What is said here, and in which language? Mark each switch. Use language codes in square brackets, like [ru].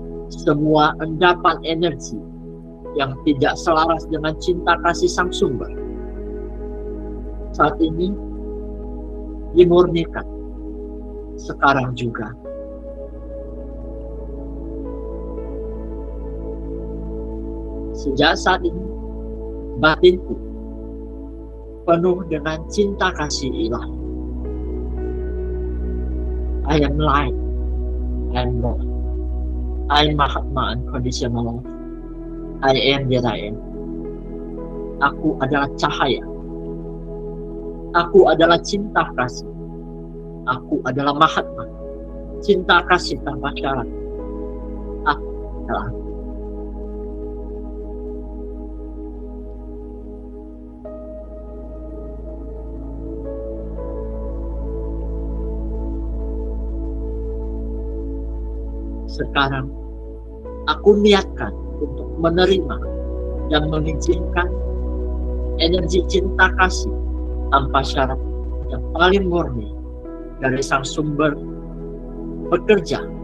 [id] Semua endapan energi yang tidak selaras dengan cinta kasih sang sumber saat ini dimurnikan sekarang juga. Sejak saat ini batinku penuh dengan cinta kasih ilahi. [en] I am light, I am love, I am Mahatma unconditional love, I am that I am. [id] Aku adalah cahaya, aku adalah cinta kasih, aku adalah Mahatma, cinta kasih tanpa syarat. Aku adalah sekarang aku niatkan untuk menerima dan mengizinkan energi cinta kasih tanpa syarat yang paling murni dari sang sumber bekerja